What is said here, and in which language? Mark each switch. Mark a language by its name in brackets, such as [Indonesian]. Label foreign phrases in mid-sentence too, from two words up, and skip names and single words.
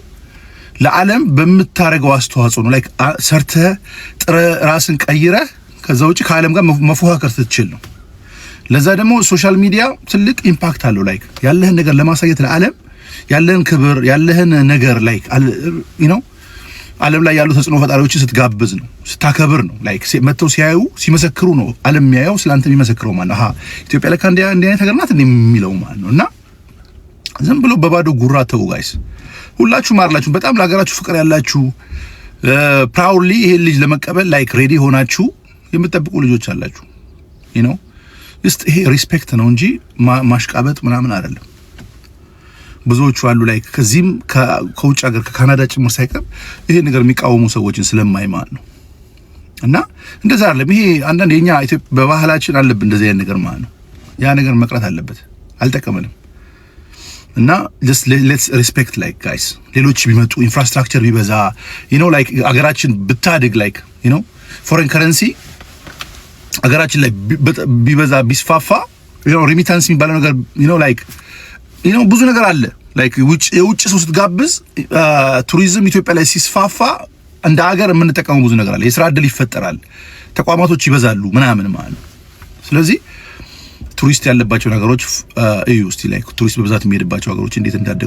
[Amharic] ለዓለም በምታረገው አስተዋጽኦ ነው። ላይክ ሰርተህ ጥረህ ራስን ቀይረህ ከዛ ውጪ ከዓለም ጋር መፎካከር ስትችል ነው። ለዛ ደግሞ [English] social media [Amharic] ትልቅ ኢምፓክት አለው። ላይክ ያለህን ነገር ለማሳየት ለዓለም ያለህን ክብር ያለህን ነገር ላይክ [English] you know [Amharic] ዓለም ላይ ያሉ ተጽዕኖ ፈጣሪዎችን ስትጋብዝ ነው፣ ስታከብር ነው። ላይክ መተው ሲያዩ ሲመሰክሩ ነው ዓለም የሚያየው ስላንተ የሚመሰክረው ማለት ነው። ኢትዮጵያ ለካ እንዲህ አይነት ሀገር ናት የሚለው ማለት ነውና ዝም ብሎ በባዶ ጉራ ተው ጋይስ። ሁላችሁ ማርላችሁ በጣም ለሀገራችሁ ፍቅር ያላችሁ ፕራውድሊ ይሄ ልጅ ለመቀበል [English] like ready [Amharic] ሆናችሁ የምትጠብቁ ልጆች አላችሁ [English] you know [Amharic] ይሄ ሪስፔክት ነው እንጂ ማሽቃበጥ ምናምን አይደለም። ብዙዎቹ አሉ ላይ ከዚህም ከውጭ ሀገር ከካናዳ ጭምር ሳይቀር ይሄ ነገር የሚቃወሙ ሰዎችን ስለማይማን ነው። እና እንደዛ አይደለም። ይሄ አንዳንድ የኛ ኢትዮጵያ በባህላችን አለብን እንደዚህ አይነት ነገር ማለት ነው። ያ ነገር መቅረት አለበት፣ አልጠቀመንም። እና [English] just let's respect like guys [Amharic] ሌሎች ቢመጡ ኢንፍራስትራክቸር ቢበዛ like አገራችን ብታድግ like [English] foreign currency [Amharic] አገራችን ላይ ቢበዛ ቢስፋፋ ሪሚታንስ የሚባለው ነገር like ብዙ ነገር አለ like የውጭ ሰው ስትጋብዝ ቱሪዝም ኢትዮጵያ ላይ ሲስፋፋ እንደ ሀገር የምንጠቀመው ብዙ ነገር አለ። የስራ እድል ይፈጠራል፣ ተቋማቶች ይበዛሉ ምናምን ማለት ነው። ስለዚህ ቱሪስት ያለባቸው ነገሮች እዩ እስቲ ላይ ቱሪስት በብዛት የሚሄድባቸው ሀገሮች እንዴት እንዳደጉ